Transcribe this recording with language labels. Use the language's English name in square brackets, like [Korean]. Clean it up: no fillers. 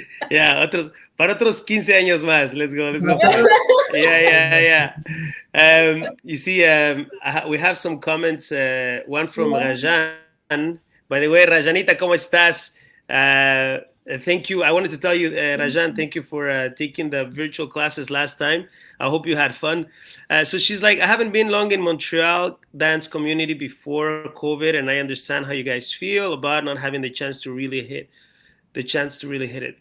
[English] Yeah, [Spanish] para otros 15 años más. [English] Let's go. Yeah. You see, we have some comments. One from Rajan. By the way, Rajanita, [Spanish] ¿cómo estás? [English] Thank you. I wanted to tell you, Rajan, thank you for taking the virtual classes last time. I hope you had fun. So she's like, I haven't been long in Montreal dance community before COVID, and I understand how you guys feel about not having the chance to really hit it.